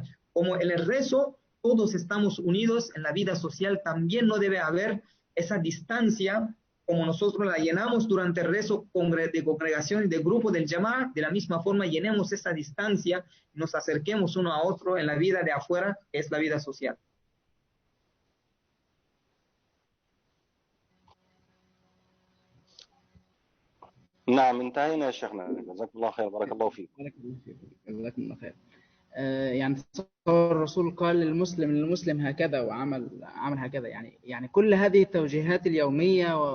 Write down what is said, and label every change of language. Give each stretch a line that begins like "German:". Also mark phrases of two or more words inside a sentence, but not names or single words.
Spanish: Como en el rezo todos estamos unidos, en la vida social también no debe haber esa distancia. Como nosotros la llenamos durante el rezo de congregación y de grupo del Jama'ah, de la misma forma llenemos esa distancia, nos acerquemos uno a otro en la vida de afuera, que es la vida social.
Arabic: نعم انتهينا يا شيخنا جزاك الله خير بارك الله فيك. بارك الله فيك جزاكم الله خير. يعني تصور الرسول قال للمسلم هكذا وعمل هكذا، يعني كل هذه التوجيهات اليومية